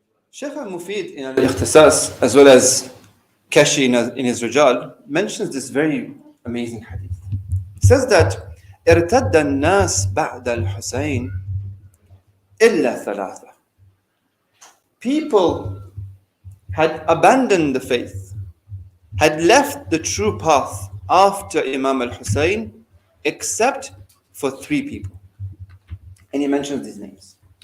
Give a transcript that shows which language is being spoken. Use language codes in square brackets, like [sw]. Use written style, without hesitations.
[en] Shaykh al-Mufid in al-Ikhtisas, as well as Kashi in his Rijal, mentions this very amazing hadith. It says that [ar] ارتد الناس بعد الحسين إلا ثلاثة. [en] People had abandoned the faith, had left the true path after Imam al-Hussein, except for three people. And he mentions these names.